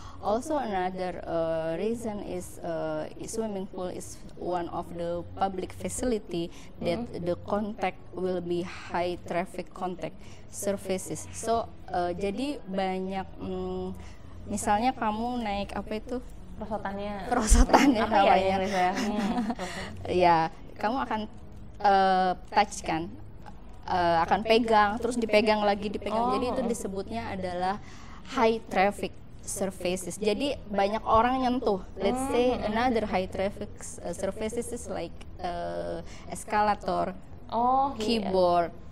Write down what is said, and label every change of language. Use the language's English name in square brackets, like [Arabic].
[English] Also another reason is swimming pool is one of the public facility that the contact will be high traffic contact surfaces. So [Indonesian] jadi banyak Misalnya kamu naik apa itu? Perosotannya Perosotannya apa ya namanya. Inggrisnya? Ya, kamu akan touch kan, akan pegang, terus dipegang lagi, dipegang. Jadi itu disebutnya adalah high traffic surfaces. Jadi banyak orang nyentuh. [English] Let's say another high traffic surfaces is like escalator, keyboard.